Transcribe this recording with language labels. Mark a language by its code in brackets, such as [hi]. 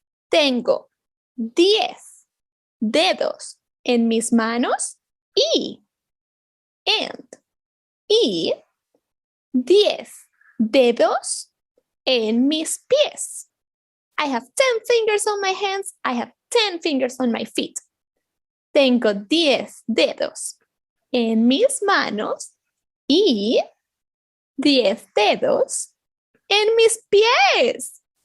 [es] Tengo 10 dedos en mis manos y 10 dedos en mis pies. [en] I have 10 fingers on my hands. I have 10 fingers on my feet. [es] Tengo 10 dedos en mis manos y 10 dedos en mis pies.